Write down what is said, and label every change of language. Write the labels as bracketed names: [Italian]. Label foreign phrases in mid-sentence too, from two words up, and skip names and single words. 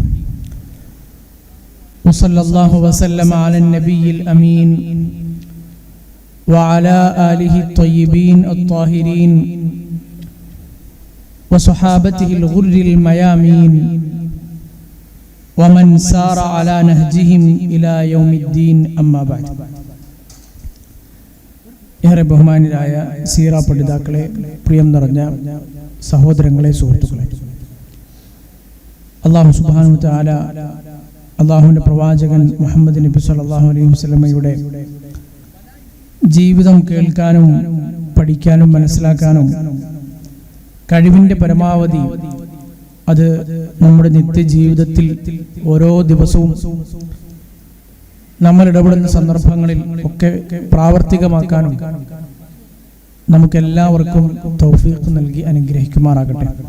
[Arabic] وصلى الله وسلم على النبي الأمين وعلى آله الطيبين الطاهرين وصحابته الغر الميامين ومن سار على نهجهم إلى يوم الدين. أما بعد. [Malayalam] ഏറെ ബഹുമാന്യരായ സീറ പഠിതാക്കളെ, പ്രിയം നിറഞ്ഞ സഹോദരങ്ങളെ, സുഹൃത്തുക്കളെ, അല്ലാഹു [Arabic] سبحانه وتعالى [Malayalam] അല്ലാഹുവിന്റെ പ്രവാചകൻ മുഹമ്മദ് നബി [Arabic] صلى الله عليه وسلم [Malayalam] ജീവിതം കേൾക്കാനും പഠിക്കാനും മനസ്സിലാക്കാനും കഴിവിന്റെ പരമാവധി അത് നമ്മുടെ നിത്യജീവിതത്തിൽ ഓരോ ദിവസവും നമ്മൾ ഇടപെടുന്ന സന്ദർഭങ്ങളിൽ ഒക്കെ പ്രാവർത്തികമാക്കാനും നമുക്കെല്ലാവർക്കും തൗഫീഖ് നൽകി അനുഗ്രഹിക്കുമാറാകട്ടെ.